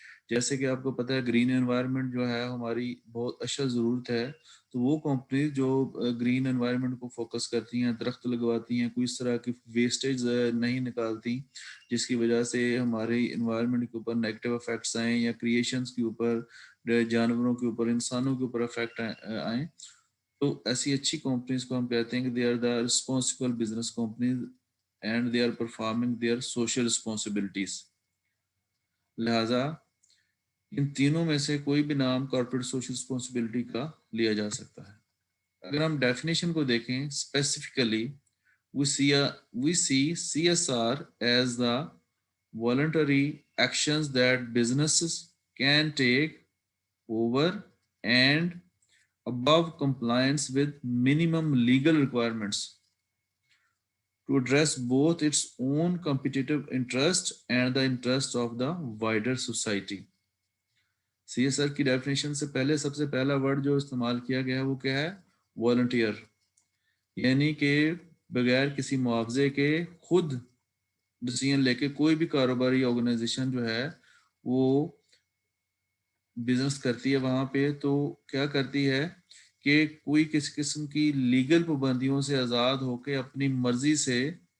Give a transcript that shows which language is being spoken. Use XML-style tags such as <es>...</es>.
<ur>جیسے کہ آپ کو پتہ ہے گرین انوائرمنٹ جو ہے ہماری بہت اچھا ضرورت ہے، تو وہ کمپنیز جو گرین انوائرمنٹ کو فوکس کرتی ہیں، درخت لگواتی ہیں، کوئی اس طرح کی ویسٹیج نہیں نکالتی جس کی وجہ سے ہمارے انوائرمنٹ کے اوپر نیگیٹو افیکٹس آئیں یا کریشنز کے اوپر، جانوروں کے اوپر، انسانوں کے اوپر افیکٹ آئیں، تو ایسی اچھی کمپنیز کو ہم کہتے ہیں کہ</ur> <en>They are the responsible business companies and they are performing their social responsibilities.</en> <ur>لہٰذا ان تینوں میں سے کوئی بھی نام کارپوریٹ سوشل رسپانسبلٹی کا لیا جا سکتا ہے. اگر ہم ڈیفینیشن کو دیکھیں specifically,</ur> <en>we see CSR as the voluntary actions that businesses can take over and above compliance with minimum legal requirements to address both its own competitive interest and the interest of the wider society.</en> <ur>C S R کی definition سے پہلے سب سے پہلا word جو استعمال کیا گیا ہے وہ کیا ہے؟ والنٹیئر، یعنی کہ بغیر کسی معاوضے کے خود ڈیسیژن لے کے کوئی بھی کاروباری آرگنائزیشن جو ہے وہ بزنس کرتی ہے وہاں پہ، تو کیا کرتی ہے کہ کوئی کسی قسم کی لیگل پابندیوں سے آزاد ہو کے اپنی مرضی سے</ur>